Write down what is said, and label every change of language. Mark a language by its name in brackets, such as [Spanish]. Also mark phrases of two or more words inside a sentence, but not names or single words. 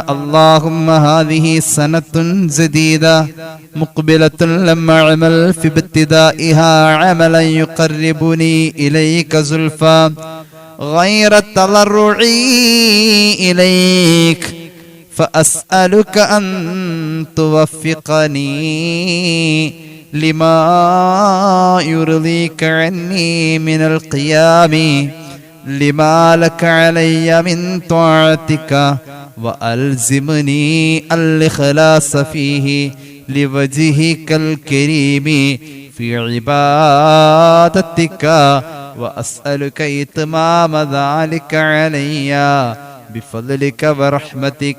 [Arabic] اللهم هذه سنة جديدة مقبلة لما أمل في ابتدائها عملا يقربني إليك زلفى غير تضرع إليك فأسألك أن توفقني لما يرضيك عني من القيام لما لك علي من طاعتك وألزمني الإخلاص فيه لوجهك الكريم في عبادتك وأسألك إتمام ذلك علي بفضلك ورحمتك.